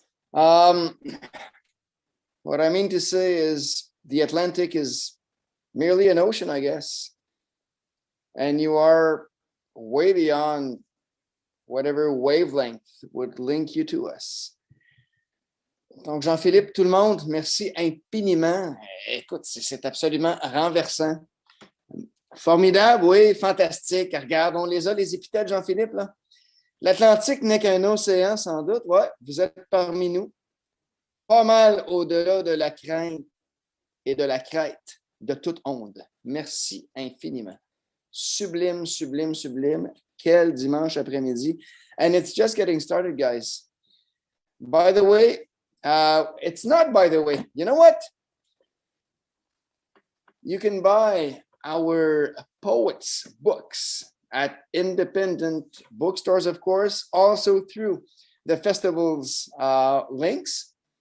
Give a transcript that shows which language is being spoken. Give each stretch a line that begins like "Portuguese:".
English: What I mean to say is the Atlantic is merely an ocean, I guess. And you are way beyond whatever wavelength would link you to us.
French: Donc, Jean-Philippe, tout le monde, merci infiniment. Écoute, c'est absolument renversant. Formidable, oui, fantastique. Regarde, on les a, les épithètes, Jean-Philippe, là. L'Atlantique n'est qu'un océan, sans doute. Ouais, vous êtes parmi nous. Pas mal au-delà de la crainte et de la crête de toute onde. Merci infiniment. Sublime, sublime, sublime. Quel dimanche après-midi.
English: And it's just getting started, guys. By the way, it's not by the way. You know what? You can buy our poets' books at independent bookstores, of course, also through the festival's links.